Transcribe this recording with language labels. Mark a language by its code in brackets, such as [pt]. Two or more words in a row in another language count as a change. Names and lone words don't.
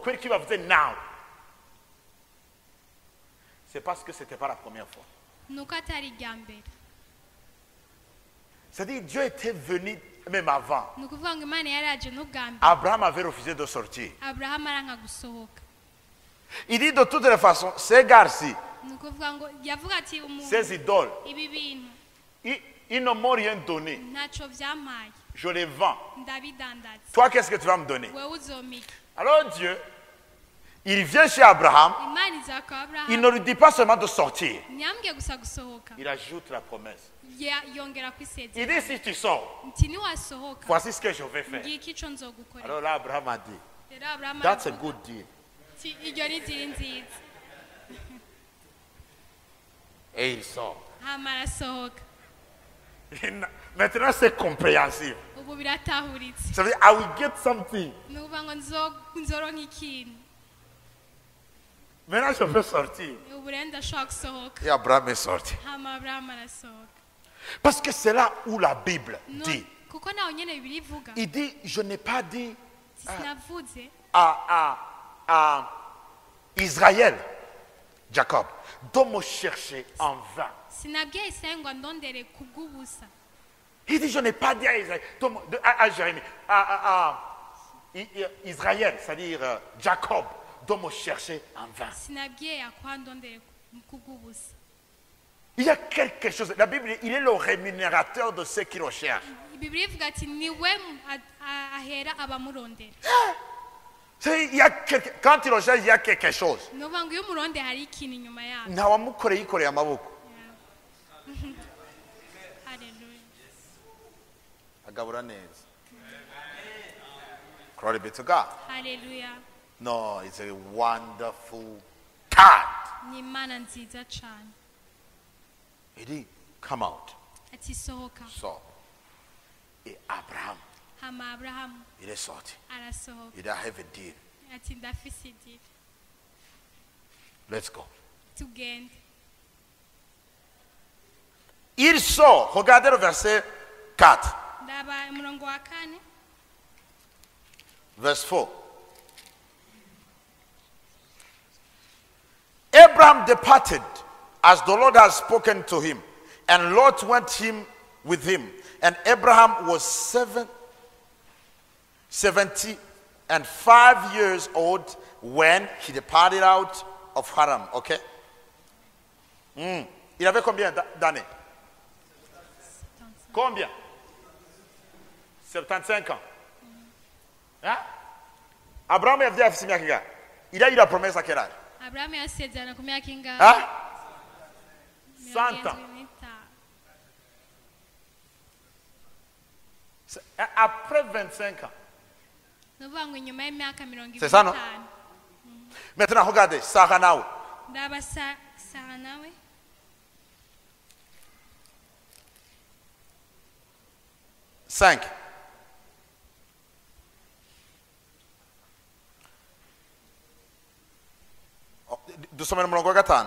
[fr] Qu'est-ce qu'il va vous dire now? C'est parce que ce n'était pas la première fois. [rn] nuko atari irya mbere [fr] C'est-à-dire, Dieu était venu même avant. [rn] ni ukuvuga ngo imana yari yaje n'ubwa mbere [fr] Abraham avait refusé de sortir. [rn] aburahamu aranka gusohoka [fr] Il dit de toutes les façons, ces gars-ci, [rn] ni ukuvuga ngo yavuga ati umuntu [fr] ces idoles, [rn] ibi bintu [fr] ils ne m'ont rien donné. [rn] ntacyo byampaye [fr] Je les vends. [rn] ndabidandaza [fr] Toi, qu'est-ce que tu vas me donner? [rn] wewe uzomika [fr] Alors Dieu, il vient chez Abraham, [rn] imana iza kwa [fr] il [rn] aburahamu [fr] ne lui dit pas seulement de sortir. [rn] ntiyambwiye gusa gusohoka [fr] Il ajoute la promesse. [rn] yongera [fr] Il [rn] kwisezera [fr] dit si tu sors, [rn] nti niwasohoka [fr] voici ce que je vais faire. [rn] ngiki icyo nzogukorera [fr] Alors là, Abraham a dit, [rn] rero aburahamu [en] that's a [rn] aravuga [en] good deal. [rn] ati iryo ni inzira nziza [fr] Et il sort. [rn] hama arasohoka. [fr] Maintenant, c'est compréhensible. [rn] Ubu biratahuritse. [fr] Ça veut dire, [en] I will get something. [rn] Ni ukuvuga ngo nzoronka ikintu. [fr] Maintenant, je peux sortir. [rn] Ubu rero ndashobora gusohoka. [fr] Et Abraham est sorti. [rn] Hama Aburahamu arasohoka. [fr] Parce que c'est là où la Bible dit. [rn] Kuko naho nyene Bibiliya ivuga. [fr] Il dit, je n'ai pas dit [rn] Sinavuze [fr] à Israël, Jacob, de me chercher en vain. [rn] sinabwiye Isayi ngo ndondere kubw'ubusa. [fr] Il dit, je n'ai pas dit à Israël, à Jérémie, à Israël, c'est-à-dire Jacob, de me chercher en vain. [rn] Sinabwiye Yakobo ndondere kubw'ubusa. [fr] Il y a quelque chose. La Bible, il est le rémunérateur de ceux qui recherchent. [rn] Bibiliya ivuga ati niwe ahera abamurondera. [fr] Quand il recherche, il y a quelque chose. [rn] Ni ukuvuga ngo iyo umurondera hari ikintu inyuma yaho. Ntawamukoreye yikoreye amaboko. [en] Hallelujah. [rn] Agabura neza. [en] Glory be to God. Hallelujah. No, it's a wonderful God. [rn] Ni Imana nziza cyane. [fr] Il dit, [en] come out. [rn] Ati sohoka. [fr] Sors. Et Abraham, [rn] Hama Aburahamu [fr] il est sorti. [rn] arasohoka. [fr] Il dit, [en] I have a deal. [rn] Ati ndafise idiri. [en] Let's go. [rn] Tugende. [fr] Il sort. Regardez le verset 4. [rn] Ndaba umurongo wa 4. [en] Verse 4. Abraham departed as the Lord had spoken to him, and Lot went with him. And Abraham was 75 years old when he departed out of Haran. Okay? [fr] Il avait combien d'années? Combien? 75 ans. Hein? Abraham avait dit à il a eu la promesse à quel âge? [rn] Aburahamu yasezerana ku myaka ingahe? [fr] Hein? 100 ans. Après 25 ans. [rn] Ni ukuvuga ngo inyuma y'imyaka 25. [fr] C'est ça, non? Maintenant, regardez, Sarah Naou. [rn] Ndaba Sara nawe 5. Dusomera umurongo wa 5.